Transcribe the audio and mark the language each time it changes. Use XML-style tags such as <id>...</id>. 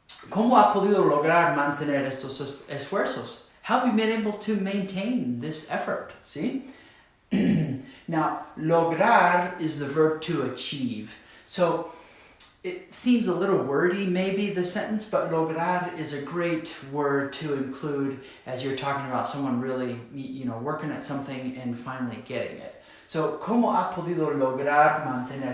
<es>¿Cómo ha podido lograr mantener estos esfuerzos?</es> <en>How have you been able to maintain this effort? See? Now, lograr is the verb to achieve. So it seems a little wordy, maybe, the sentence, but lograr is a great word to include as you're talking about someone really, working at something and finally getting it.</en> <es>So, ¿cómo ha podido lograr mantener?</es>